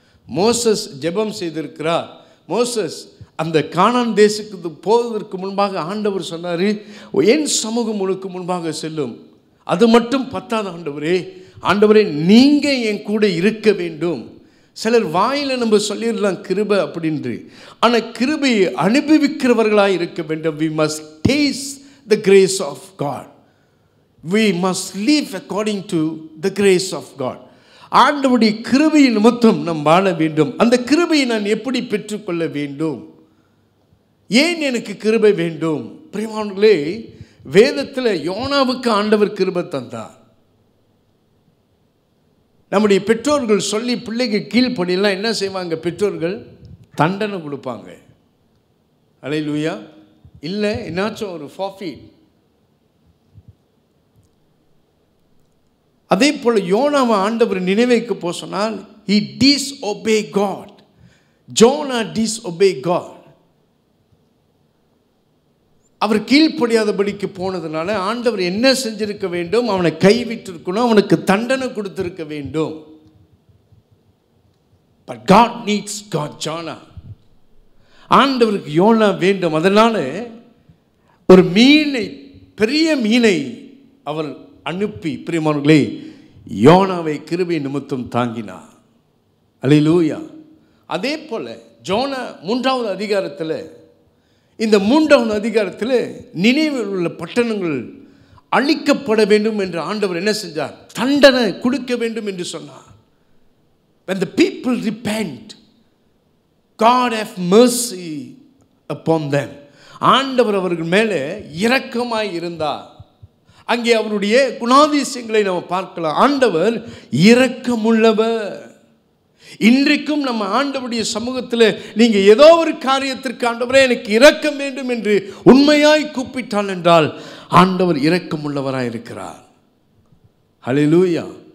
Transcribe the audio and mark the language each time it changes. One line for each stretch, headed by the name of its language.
Tamil: Moses ஜெபம் செய்திருக்கிறார். Moses அந்த கானான் தேசத்துக்கு போவதற்கு முன்பாக ஆண்டவர் சொன்னார், என் சமூகம் உனக்கு முன்பாக செல்லும். அது மட்டும் பத்தாத ஆண்டவரே நீங்கள் என் கூட இருக்க வேண்டும். சிலர் வாயில் நம்ம சொல்லிடலாம் கிருபை அப்படின்று, ஆனால் கிருபையை அனுபவிக்கிறவர்களாக இருக்க வேண்டும்.
English: we must taste the grace of God. we must live according to the grace of God.
Tamil: ஆண்டவருடைய கிருபையை நிமித்தம் நாம் வாழ வேண்டும். அந்த கிருபையை நான் எப்படி பெற்றுக்கொள்ள வேண்டும்? ஏன் எனக்கு கிருபை வேண்டும்? பிரியமானவர்களே, வேதத்தில் யோனாவுக்கு ஆண்டவர் கிருபை தந்தார். நம்முடைய பெற்றோர்கள் சொல்லி பிள்ளைக்கு கீழ்ப்படியெல்லாம் என்ன செய்வாங்க? பெற்றோர்கள் தண்டனை கொடுப்பாங்க. அல்லேலூயா. இல்லை என்னாச்சும் ஒரு ஃபார்ஃபீட். அதே போல் யோனாவை ஆண்டவர் நினைவைக்கு போக சொன்னால்
English: he disobey God.
Tamil: Jona
English: disobey God.
Tamil: அவர் கீழ்ப்படியாதபடிக்கு போனதுனால ஆண்டவர் என்ன செஞ்சிருக்க வேண்டும்? அவனை கைவிட்டிருக்கணும், அவனுக்கு தண்டனை கொடுத்திருக்க வேண்டும்.
English: But God needs Jonah.
Tamil: ஆண்டவருக்கு யோனா வேண்டும். அதனால ஒரு மீனை, பெரிய மீனை அவர் அனுப்பி பிரியமானவர்களே யோனாவை கிருபை நிமித்தம் தாங்கினார். அல்லேலூயா. அதே போல ஜோனா 3வது அதிகாரத்தில், இந்த 3வது அதிகாரத்தில் நினைவில் உள்ள பட்டணங்கள் அழிக்கப்பட வேண்டும் என்று ஆண்டவர் என்ன செஞ்சார்? தண்டனை கொடுக்க வேண்டும் என்று சொன்னார்.
English: when the people repent, God have mercy upon them.
Tamil: ஆண்டவர் அவர்கள் மேலே இரக்கமாய் இருந்தார். அங்கே அவருடைய குணாதிசயங்களை நாம் பார்க்கலாம். ஆண்டவர் இரக்கமுள்ளவர். இன்றைக்கும் நம்ம ஆண்டவருடைய சமூகத்தில் நீங்கள் ஏதோ ஒரு காரியத்திற்கு ஆண்டவரே எனக்கு இரக்கம் வேண்டும் என்று உண்மையாய் கூப்பிட்டால் என்றால் ஆண்டவர் இரக்கம் உள்ளவராய் இருக்கிறார். ஹல்லேலூயா.